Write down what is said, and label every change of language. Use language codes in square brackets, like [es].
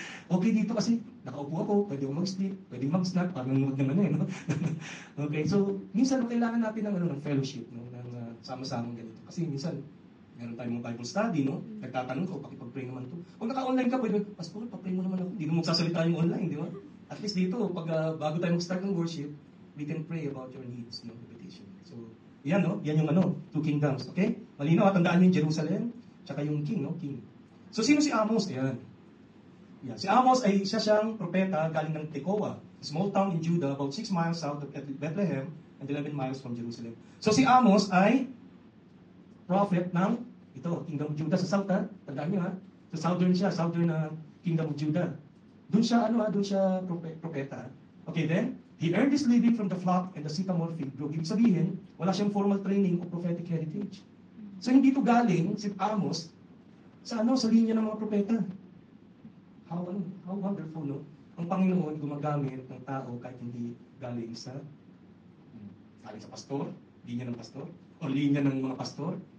[tl] Okay dito kasi nakaupo ako, pwede akong mag-sleep, pwede mag-snack, parang nanonood ng Okay, so minsan kailangan natin ng fellowship, ng sama-samang ganito. Kasi minsan, meron tayong Bible study, Nagtatanong ko, pakipag-pray naman to. Kung naka-online ka, pwede, Pastor, pa-pray mo naman ako. Hindi mo magsasalita yung online, di ba? [en] At least [tl] dito, pag bago tayo mag-start ng worship, [en] we can pray about your needs, petition. [tl] So, yan, yan yung two kingdoms, okay? Malinaw, tandaan yung Jerusalem, tsaka yung king, King. So, sino si Amos? Ayan. Yeah. Si Amos ay siyang propeta galing ng Tekoa, [en] a small town in Judah, about 6 miles south of Bethlehem and 11 miles from Jerusalem. [tl] So si Amos ay prophet ng Kingdom of Judah sa south, Tandaan niyo Sa southern siya, southern Kingdom of Judah. Doon siya propeta. [en] Okay, then, he earned his living from the flock and the sycamore fig grove. [tl] Ibig sabihin, wala siyang formal training o prophetic heritage. So, hindi to galing, si Amos, sa linya ng mga propeta. [en] How wonderful, [tl] no? Ang Panginoon gumagamit ng tao kahit hindi galing sa pastor, linya ng pastor, o linya ng mga pastor.